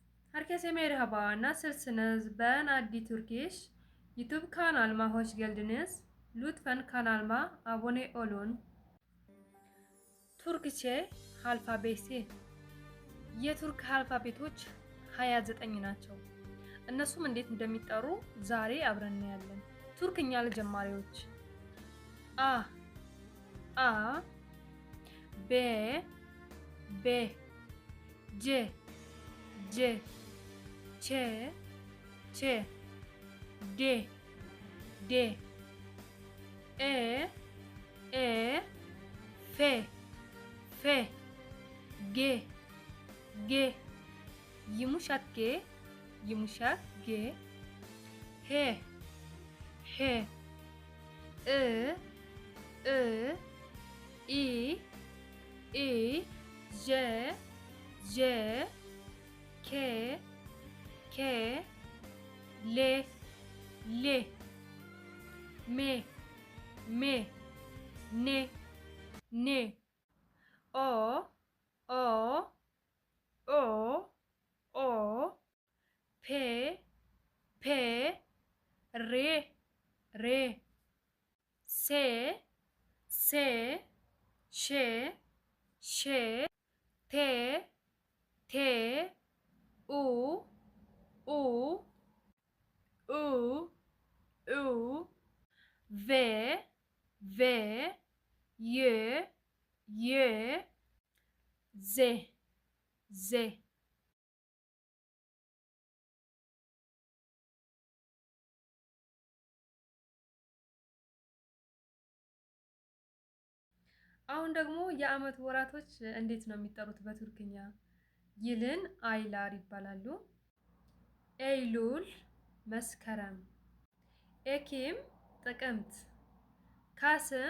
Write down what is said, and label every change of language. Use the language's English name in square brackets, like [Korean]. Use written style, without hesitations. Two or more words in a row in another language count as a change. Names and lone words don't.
[Turkish] Herkese merhaba. Nasılsınız? Ben Addi Turkish. YouTube kanalıma hoş geldiniz. Lütfen kanalıma abone olun. [Amharic] Türkçe አልፋቤሲ የቱርክ አልፋቤቶች 29 ናቸው። እነሱም እንዴት እንደሚጠሩ ዛሬ አብረን እናያለን። ቱርክኛ ለጀማሪዎች [Turkish] A A B B C C Ç Ç D D E E F F G G yumuşak G yumuşak G H H I I I I J J K K L L M M N N O O O O P P R R S S Ş Ş T T U U U U V V Y Y Z Z [Amharic] አሁን ደግሞ የአመት ወራቶች እንዴት ነው የሚጠሩት በቱርክኛ? [Turkish] yılın ayları [Amharic] ይባላሉ። ኤይሉል መስከረም፣ ኤኪም ጥቅምት፣ ካስም